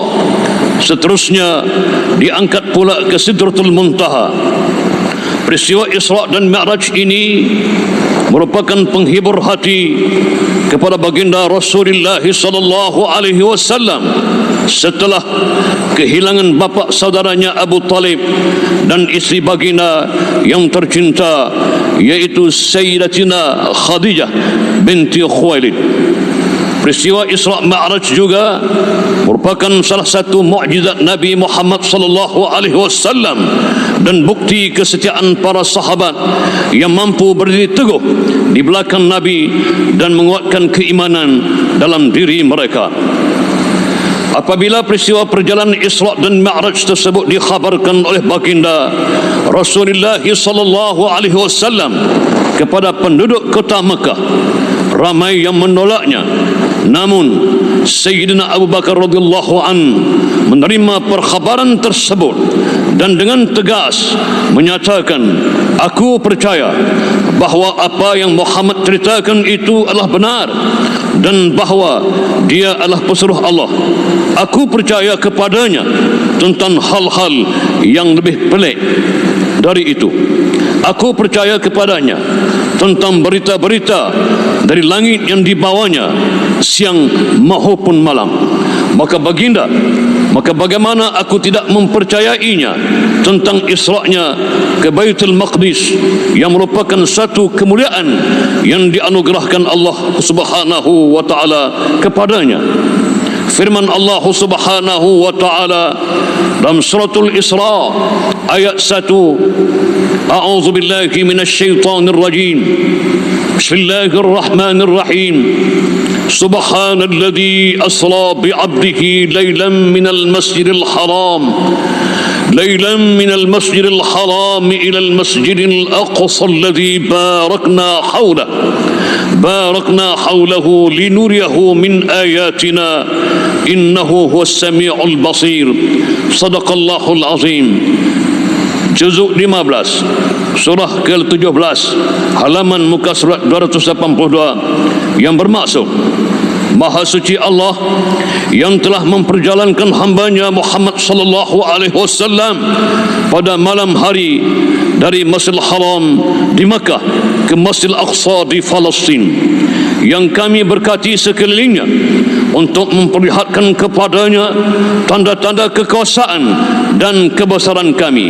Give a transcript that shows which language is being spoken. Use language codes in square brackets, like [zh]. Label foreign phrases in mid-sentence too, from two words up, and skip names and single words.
[ms] Seterusnya diangkat pula ke Sidratul Muntaha. Peristiwa Isra dan Mi'raj ini merupakan penghibur hati kepada baginda Rasulullah [ar] صلى الله عليه وسلم [ms] setelah kehilangan bapa saudaranya Abu Talib dan isteri baginda yang tercinta, yaitu Sayyidatina Khadijah binti Khuwailid. Peristiwa Isra Mi'raj juga merupakan salah satu mukjizat Nabi Muhammad [ar] صلى الله عليه وسلم [ms] dan bukti kesetiaan para sahabat yang mampu berdiri teguh di belakang Nabi dan menguatkan keimanan dalam diri mereka. Apabila peristiwa perjalanan Isra dan Mi'raj tersebut dikhabarkan oleh baginda Rasulullah [ar] صلى الله عليه وسلم [ms] kepada penduduk kota Mekah, ramai yang menolaknya. Namun Sayyidina Abu Bakar [ar] رضي الله عن [ms] menerima perkhabaran tersebut dan dengan tegas menyatakan, aku percaya bahawa apa yang Muhammad ceritakan itu adalah benar dan bahawa dia adalah pesuruh Allah. Aku percaya kepadanya tentang hal-hal yang lebih pelik dari itu. Aku percaya kepadanya tentang berita-berita dari langit yang dibawanya siang maupun malam. Maka bagaimana aku tidak mempercayainya tentang Isra'nya ke Baitul Maqdis yang merupakan satu kemuliaan yang dianugerahkan Allah [ar] سبحانه وتعالى [ms] kepadanya. Firman Allah [ar] سبحانه وتعالى [ms] dalam suratul Isra ayat 1, [ar] أعوذ بالله من الشيطان الرجيم. بسم الله الرحمن الرحيم. سبحان الذي أسرى بعبده ليلا من المسجد الحرام من المسجد الحرام إلى المسجد الأقصى الذي باركنا حوله لنريه من آياتنا إنه هو السميع البصير صدق الله العظيم. [ms] Juzuk 15 surah ke-17 halaman muka surat 282 yang bermaksud, Maha suci Allah yang telah memperjalankan hambanya Muhammad [ar] صلى الله عليه وسلم [ms] pada malam hari dari Masjidil Haram di Makkah ke Masjidil Aqsa di Palestin, yang kami berkati sekelilingnya untuk memperlihatkan kepadanya tanda-tanda kekuasaan dan kebesaran kami.